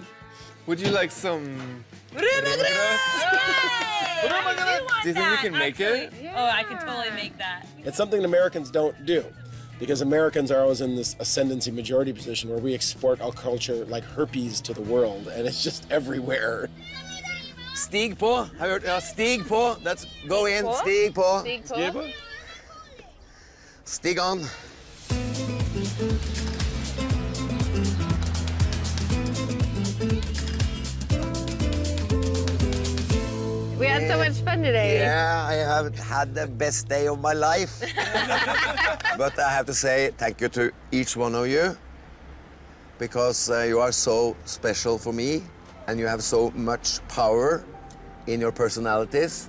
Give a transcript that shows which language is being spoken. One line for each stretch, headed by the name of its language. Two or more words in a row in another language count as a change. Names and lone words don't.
English: Would you like some... Do you think we can make it? Oh, I can totally make that. It's something Americans don't do, because Americans are always in this ascendancy majority position where we export our culture like herpes to the world, and it's just everywhere.
Norwegian: Stig på. Har hørt? Ja, stig på.
English: Let's go in.
Norwegian: Stig på. Stig på.
English: Stig on. We had so much fun today. Yeah, I have had the best day of my life. But I have to say thank you to each one of you, because you are so special for me and you have so much power in your personalities.